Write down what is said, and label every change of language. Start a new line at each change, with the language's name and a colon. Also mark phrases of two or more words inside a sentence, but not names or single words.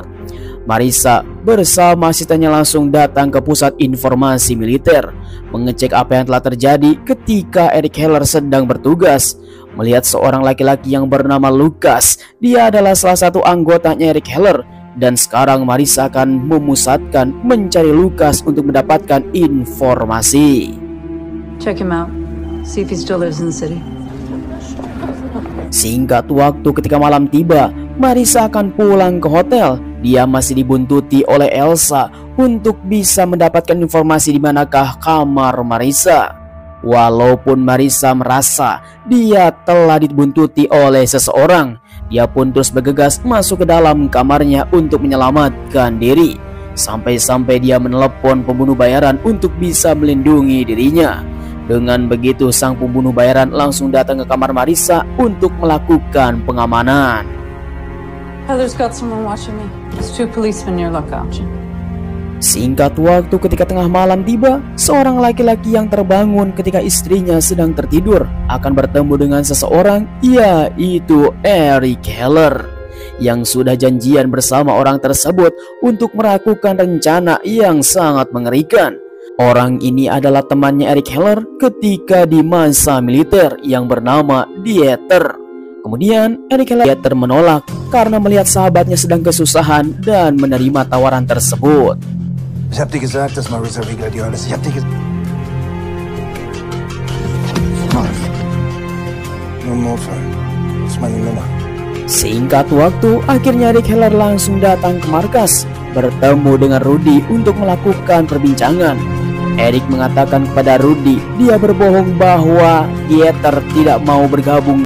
Indonesian: Marissa bersama asistennya langsung datang ke pusat informasi militer, mengecek apa yang telah terjadi ketika Eric Heller sedang bertugas. Melihat seorang laki-laki yang bernama Lucas, dia adalah salah satu anggotanya Eric Heller, dan sekarang Marissa akan memusatkan mencari Lucas untuk mendapatkan informasi.
English: Check him out. See if he still lives in the city.
Indonesian: Singkat waktu ketika malam tiba, Marissa akan pulang ke hotel. Dia masih dibuntuti oleh Elsa untuk bisa mendapatkan informasi di manakah kamar Marissa. Walaupun Marissa merasa dia telah dibuntuti oleh seseorang, dia pun terus bergegas masuk ke dalam kamarnya untuk menyelamatkan diri. Sampai-sampai dia menelepon pembunuh bayaran untuk bisa melindungi dirinya. Dengan begitu sang pembunuh bayaran langsung datang ke kamar Marissa untuk melakukan pengamanan.
English: Heather's got someone watching me. There's 2 policemen near lookout.
Indonesian: Singkat waktu ketika tengah malam tiba, seorang laki-laki yang terbangun ketika istrinya sedang tertidur akan bertemu dengan seseorang, yaitu Eric Heller, yang sudah janjian bersama orang tersebut untuk melakukan rencana yang sangat mengerikan. Orang ini adalah temannya Eric Heller ketika di masa militer yang bernama Dieter. Kemudian Eric Heller menolak karena melihat sahabatnya sedang kesusahan dan menerima tawaran tersebut.
German: Ich hab dir gesagt, dass Marissa Wiegler die Hölle ist. Ich hab dir gesagt.
Indonesian: Singkat waktu, akhirnya Eric Heller langsung datang ke markas, bertemu dengan Rudy untuk melakukan perbincangan. Eric mengatakan kepada Rudy dia berbohong bahwa Dieter tidak mau bergabung.